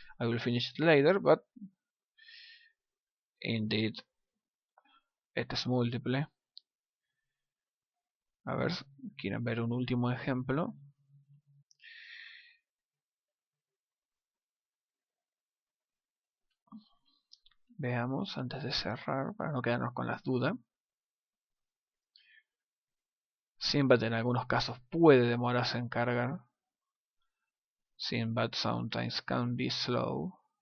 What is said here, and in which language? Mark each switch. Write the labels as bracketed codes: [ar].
[en] I will finish it later, but indeed it is multiple. [es] A ver, quieren ver un último ejemplo. Veamos antes de cerrar para no quedarnos con las dudas. Simbat en algunos casos puede demorarse en cargar. [en] Simbat sometimes can be slow.